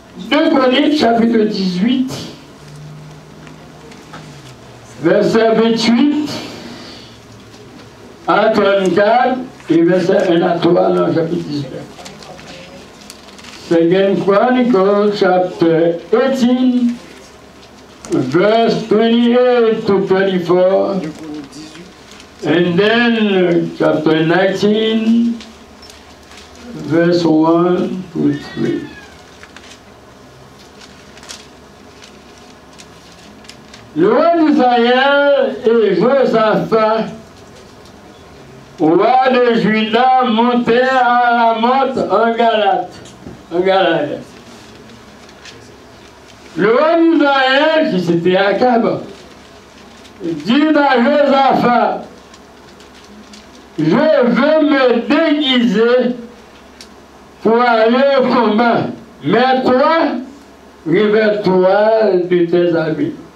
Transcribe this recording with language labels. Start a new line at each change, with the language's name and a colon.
French: 2 Chroniques, chapitre 18, verset 28 à 34 et verset 1 à 3 dans le chapitre 19.
English: 2 Chronicles chapter 18, verse 28 to 24, and then chapter 19, verse 1 to 3.
French: Le roi d'Israël et Josaphat, roi de Juda, montèrent à Ramoth en Galade. Le roi d'Israël, qui c'était Akab, dit à Josaphat, je veux me déguiser pour aller au combat, mais toi, revêt-toi de tes habits.